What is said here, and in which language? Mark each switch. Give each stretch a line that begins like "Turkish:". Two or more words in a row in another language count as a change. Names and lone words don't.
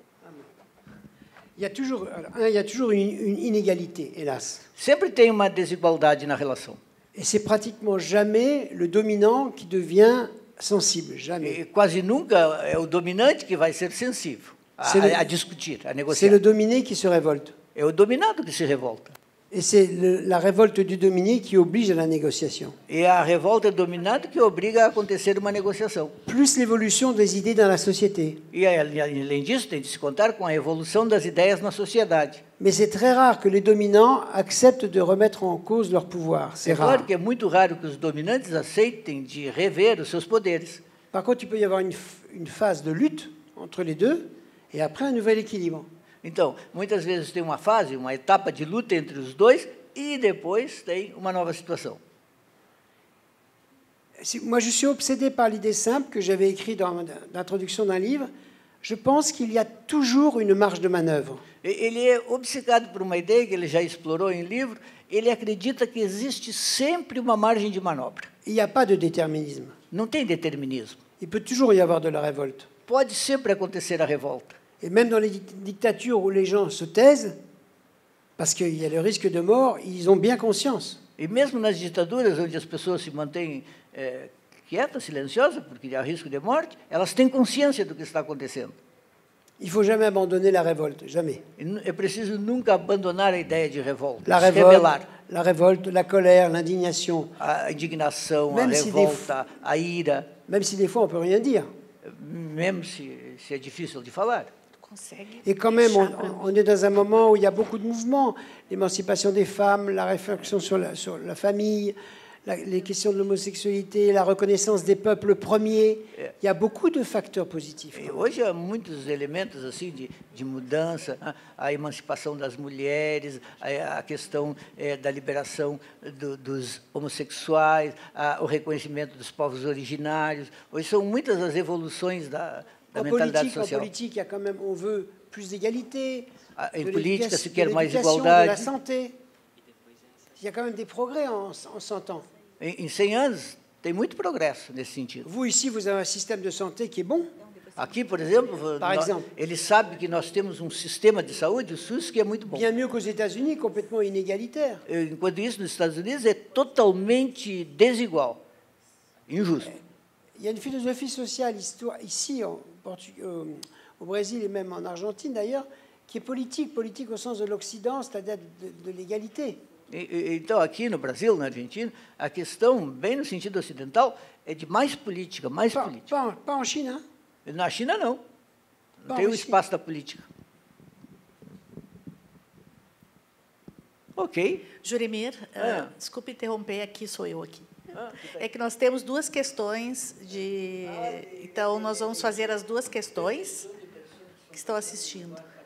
French: Il y a toujours une inégalité, hélas.
Portuguese: Sempre tem uma desigualdade na relação.
French: Et c'est pratiquement jamais le dominant qui devient sensible, jamais.
Portuguese: E quase nunca é o dominante que vai ser sensível. a discutir, a negociar.
French: C'est le dominé qui se révolte.
Portuguese: É o dominado que se revolta.
French: Et c'est la révolte du dominé qui oblige à la négociation.
Portuguese: E a revolta do dominado que obriga a acontecer uma negociação.
French: Plus l'évolution des idées dans la société.
Portuguese: E, além disso, tem de se contar com a evolução das ideias na sociedade.
French: Mais c'est très rare que les dominants acceptent de remettre en cause leur pouvoir. C'est rare.
Portuguese: Claro que é muito raro que os dominantes aceitem de rever os seus poderes.
French: Par contre, il peut y avoir une phase de lutte entre les deux et après un nouvel équilibre.
Portuguese: Então, muitas vezes tem uma fase, uma etapa de luta entre os dois e depois tem uma nova situação.
French: Moi, je suis obsédé par l'idée simple que j'avais écrite dans l'introduction d'un livre. Je pense qu'il y a toujours une marge de manœuvre.
Portuguese: Ele é obcecado por uma ideia que ele já explorou em livro. Ele acredita que existe sempre uma margem de manobra.
French: Il n'y a pas de déterminisme.
Portuguese: Não tem determinismo.
French: Il peut toujours y avoir de la révolte.
Portuguese: Pode sempre acontecer a revolta.
French: Et même dans les dictatures où les gens se taisent, parce qu'il y a le risque de mort, ils ont bien conscience.
Portuguese: E mesmo nas ditaduras onde as pessoas se mantêm quietas, silenciosas, porque há risco de morte, elas têm consciência do que está acontecendo.
French: Il ne faut jamais abandonner la révolte, jamais.
Portuguese: É preciso nunca abandonar a ideia de revolta,
French: La révolte, la colère, l'indignation.
Portuguese: A indignação, a revolta, a ira.
French: Même si des fois on ne peut rien dire.
Portuguese: Mesmo se é difícil de falar.
French: Et quand même, on est dans un moment où il y a beaucoup de mouvements. L'émancipation des femmes, la réflexion sur la famille, les questions de l'homosexualité, la reconnaissance des peuples premiers. Il y a beaucoup de facteurs positifs.
Portuguese: Hoje há muitos elementos assim de mudança, a emancipação das mulheres, a questão da liberação dos homossexuais, o reconhecimento dos povos originários. Hoje são muitas as evoluções da mentalidade social.
French: En politique, il y a quand même, on veut plus d'égalité,
Portuguese: em política se quer mais
French: de
Portuguese: igualdade.
French: la santé. Il y a quand même des progrès en 100 ans.
Portuguese: Em 100 anos tem muito progresso nesse sentido.
French: Vous ici, vous avez un système de santé qui est bon.
Portuguese: Aqui, por exemplo, ele sabe que nós temos um sistema de saúde, o SUS, que é muito bom.
French: Bien mieux qu'aux États-Unis, complètement inégalitaire.
Portuguese: Enquanto isso, nos Estados Unidos é totalmente desigual, injusto.
French: Il y a une philosophie sociale ici, au Brésil et même en Argentine d'ailleurs, qui est politique au sens de l'Occident, c'est-à-dire de l'égalité.
Portuguese: Então, aqui no Brasil, na Argentina, a questão, bem no sentido ocidental, é de mais política, mais política.
French: Pas en Chine, hein?
Portuguese: Na China, não. Não tem o espaço da política. Ok. Juremir, desculpe interromper, aqui sou eu aqui. É que nós temos duas questões de... Então, nós vamos fazer as duas questões que estão assistindo.